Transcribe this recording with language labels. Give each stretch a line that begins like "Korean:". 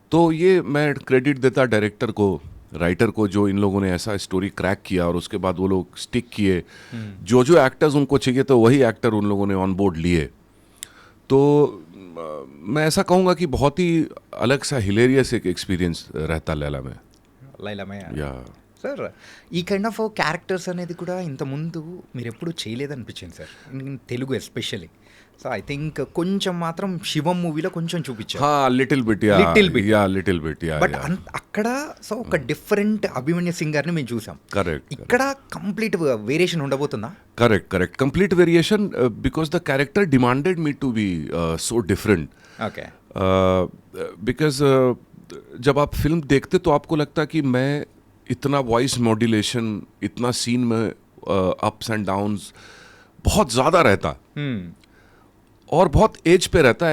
Hindi: तो ये मैं क्रेडिट देता डायरेक्टर को, राइटर को, जो इन लोगों ने ऐसा स्टोरी क्रैक किया और उसके बाद वो लोग स्टिक किए. जो एक्टर्स उनको चाहिए तो वही एक्टर उन लोगों ने ऑन बोर्ड लिए. तो मैं ऐसा कहूँगा कि बहुत ही अलग सा हिलेरियस एक एक्सपीरियंस रहता लैला में.
Telugu: లైలామయ్య या సార్, ఈ కైండ్ ఆఫ్ క్యారెక్టర్స్ అనేది కూడా ఇంతకుముందు మీరు ఎప్పుడు చేయలేదనిపించింది sir,
English: In Telugu especially. So I think
Telugu: కొంచెం మాత్రం శివం మూవీలో కొంచెం చూపించారు.
Hindi: हाँ
English: Little bit या Little bit. Little bit या
Telugu: బట్ అక్కడ సో ఒక డిఫరెంట్ అభిమన్యు సింగ్ గారిని మేము చూసాం.
English: correct
Telugu: ఇక్కడ complete variation ఉండబోతుందా?
English: Correct complete variation because the character demanded me to be so different. Okay.
Hindi: Because जब आप फिल्म देखते तो आपको लगता कि मैं इतना वॉइस मॉड्यूलेशन, इतना सीन में अप्स एंड डाउन्स बहुत ज़्यादा रहता और बहुत एज पे रहता.